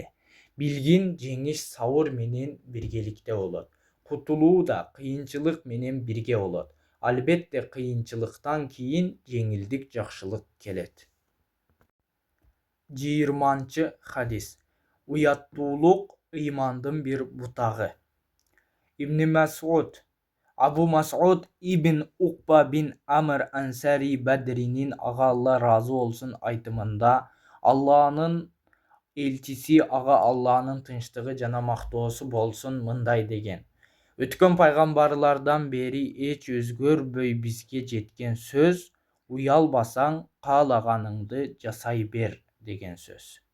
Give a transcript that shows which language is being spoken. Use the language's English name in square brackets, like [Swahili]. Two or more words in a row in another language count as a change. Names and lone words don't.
[Kyrgyz] Билгин, жеңиш сабыр менен биргеликте болот. Кутулуу да кыйынчылык менен бирге болот. Албетте кыйынчылыктан кийин жеңилдик, жакшылык келет. 20 хадис. Уяттуулук ыймандын бир бутагы. Ибн Мас'уд Абу Мас'уд ибн Уқба бин Амр Ансари Бадринин, ага Алла разы болсун, айтымында Алланын элчиси, ага Алланын тынчтыгы жана мактоосу болсун, мындай деген: өткөн пайгамбарлардан бери эч өзгөрбөй бизге жеткен сөз: уялбасаң каалаганыңды жасай бер деген сөз.